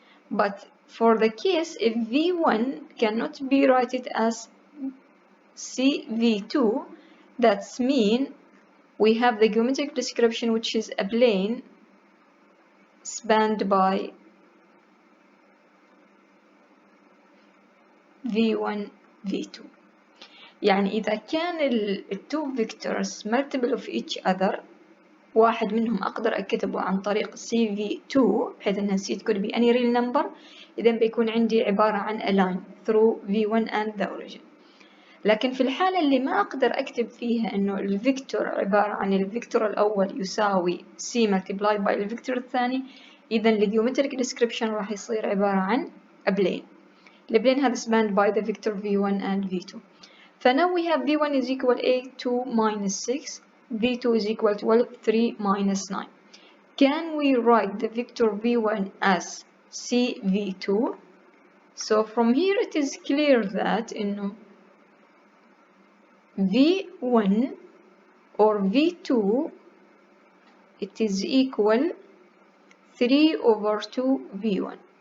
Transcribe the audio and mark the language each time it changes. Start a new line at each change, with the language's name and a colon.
English: But for the case if V1 cannot be written as CV2, that's mean we have the geometric description which is a plane spanned by V1 V2.
Arabic: يعني إذا كان التو
English: vectors multiple of each other،
Arabic: واحد منهم أقدر أكتبه عن طريق CV2 بحيث أنها
English: C could be any real number،
Arabic: إذا بيكون عندي عبارة عن
English: a line through V1 and the origin.
Arabic: لكن في الحالة اللي ما أقدر أكتب فيها إنه الفيكتور عبارة عن الفيكتور الأول يساوي
English: C multiplied by
Arabic: الفيكتور الثاني، إذا الجيومتريك description راح يصير عبارة عن
English: a plane.
Arabic: البلين هذا
English: spanned by the vector V1 and V2.
Arabic: فناو
English: we have V1 is equal A2 minus 6, V2 is equal 12, 3 minus 9. Can we write the vector V1 as CV2? So from here it is clear that
Arabic: إنه
English: V1 or V2 it is equal 3 over 2 V1.